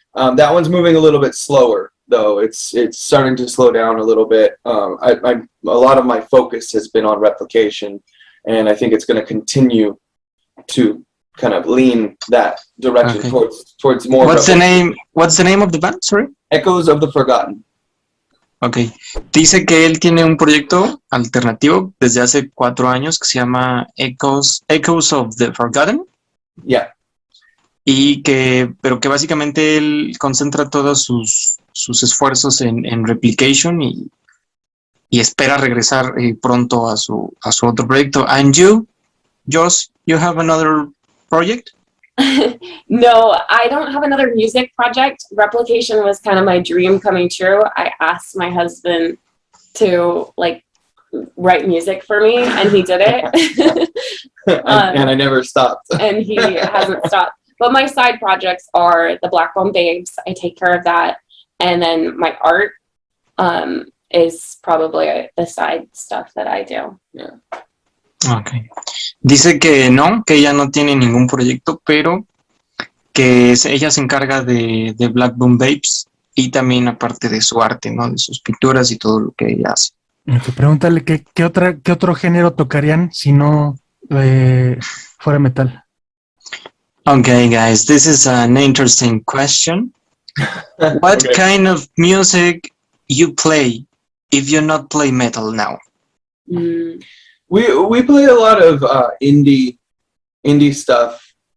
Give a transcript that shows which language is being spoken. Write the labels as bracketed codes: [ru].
[en] That one's moving a little bit slower, though. It's starting to slow down a little bit. A lot of my focus has been on Replication, and I think it's going to continue to kind of lean that direction towards more. What's the name of the band? Sorry. Echoes of the Forgotten. Ok. [es] Dice que él tiene un proyecto alternativo desde hace 4 años que se llama Echoes of the Forgotten. [en] Yeah. [es] Pero que básicamente él concentra todos sus esfuerzos en Replication y espera regresar pronto a su otro proyecto. [en] And you, Joss, you have another project? No, I don't have another music project. Replication was kind of my dream coming true. I asked my husband to write music for me, and he did it. And I never stopped. And he hasn't stopped. But my side projects are the Black Bone Babes. I take care of that. And then my art is probably the side stuff that I do. Yeah. Okay. [es] Dice que ella no tiene ningún proyecto, pero que ella se encarga de Black Bone Babes y también aparte de su arte, ¿no? De sus pinturas y todo lo que ella hace. Pregúntale qué otro género tocarían si no fuera metal. [en] Okay, guys, this is an interesting question. What kind of music you play if you not play metal now? We play a lot of indie stuff.